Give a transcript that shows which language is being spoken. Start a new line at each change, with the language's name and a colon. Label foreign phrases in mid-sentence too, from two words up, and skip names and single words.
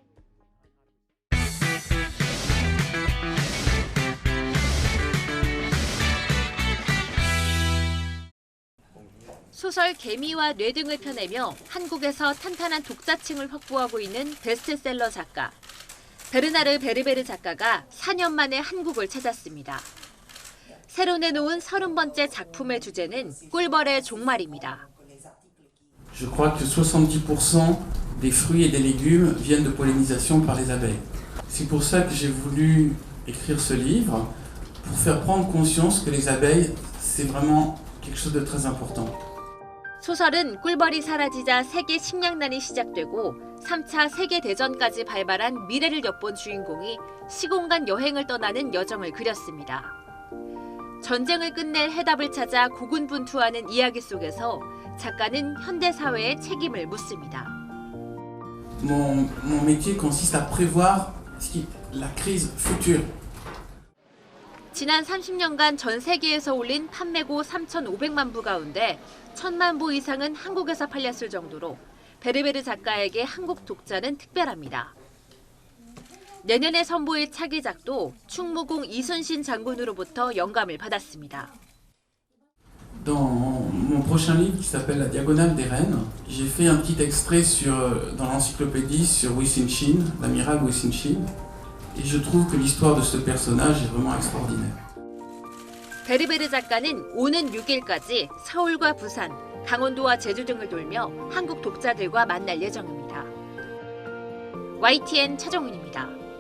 Korean: 소설 개미와 뇌 등을 펴내며 한국에서 탄탄한 독자층을 확보하고 있는 베스트셀러 작가. 베르나르 베르베르 작가가 4년 만에 한국을 찾았습니다. 새로 내놓은 30번째 작품의 주제는 꿀벌의 종말입니다.
French: Je crois que 70% des fruits et des légumes viennent de pollinisation par les abeilles. C'est pour ça que j'ai voulu écrire ce livre, pour faire prendre conscience que les abeilles, c'est vraiment quelque chose de très important.
Korean: 소설은 꿀벌이 사라지자 세계 식량난이 시작되고 3차 세계대전까지 발발한 미래를 엿본 주인공이 시공간 여행을 떠나는 여정을 그렸습니다. 전쟁을 끝낼 해답을 찾아 고군분투하는 이야기 속에서 작가는 현대 사회의 책임을 묻습니다.
French: Mon métier consiste à prévoir la crise future.
Korean: 지난 30년간 전 세계에서 올린 판매고 3,500만 부 가운데 1,000만 부 이상은 한국에서 팔렸을 정도로 베르베르 작가에게 한국 독자는 특별합니다. 내년에 선보일 차기작도 충무공 이순신 장군으로부터 영감을 받았습니다.
French: Dans mon prochain livre qui s'appelle La Diagonale des Reines, j'ai fait un petit extrait dans l'encyclopédie sur Wu Xinqin, l'amiral Wu Xinqin, et je trouve que l'histoire de ce personnage est vraiment extraordinaire.
Korean: 베르베르 작가는 오는 6일까지 서울과 부산, 강원도와 제주 등을 돌며 한국 독자들과 만날 예정입니다. YTN 차정훈입니다.